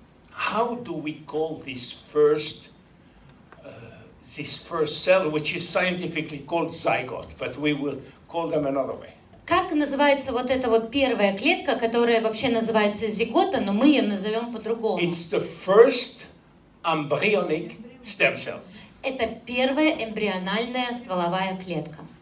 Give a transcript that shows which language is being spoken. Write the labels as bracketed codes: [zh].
[en] How do we call this first cell, which is scientifically called zygote, but we will call them another way? [ru] Как называется вот эта вот первая клетка, которая вообще называется зигота, но мы ее назовем по-другому? [en] It's the first embryonic stem cell. [ru] Это первая эмбриональная стволовая клетка.